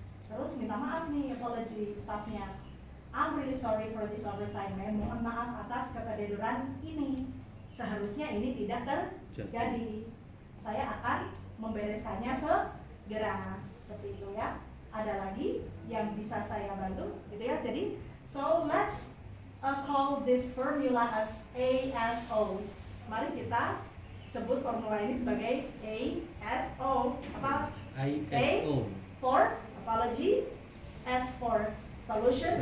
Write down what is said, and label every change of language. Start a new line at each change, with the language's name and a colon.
Indonesian: Terus minta maaf nih, apology staffnya. I'm really sorry for this oversight, mohon maaf atas keteledoran ini. Seharusnya ini tidak terjadi. Saya akan membereskannya segera. Seperti itu ya. Ada lagi yang bisa saya bantu gitu ya.
English: Jadi, so let's call this formula as ASO.
Indonesian: Mari kita sebut formula ini sebagai ASO. Apa? ISO.
English: For apology, S for solution,